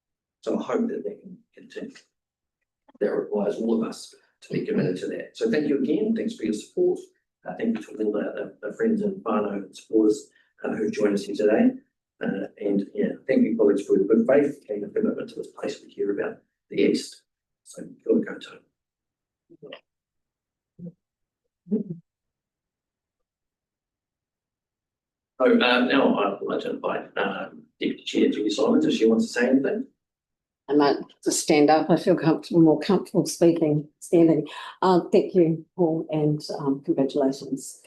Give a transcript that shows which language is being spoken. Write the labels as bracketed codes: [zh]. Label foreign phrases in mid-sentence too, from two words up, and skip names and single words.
[en] So I hope that can continue. that requires all of us to be committed to that. So thank you again. Thanks for your support. Thank you to all the friends and whānau and supporters who joined us here today. And yeah, thank you, colleagues, for your good faith and your commitment to this place we care about, the East. So, [mi] kia ora koutou. [en] So now I'd like to invite Deputy Chair Julie Simons if she wants to say anything. I might just stand up. I feel more comfortable speaking, standing. Thank you, Paul, and congratulations.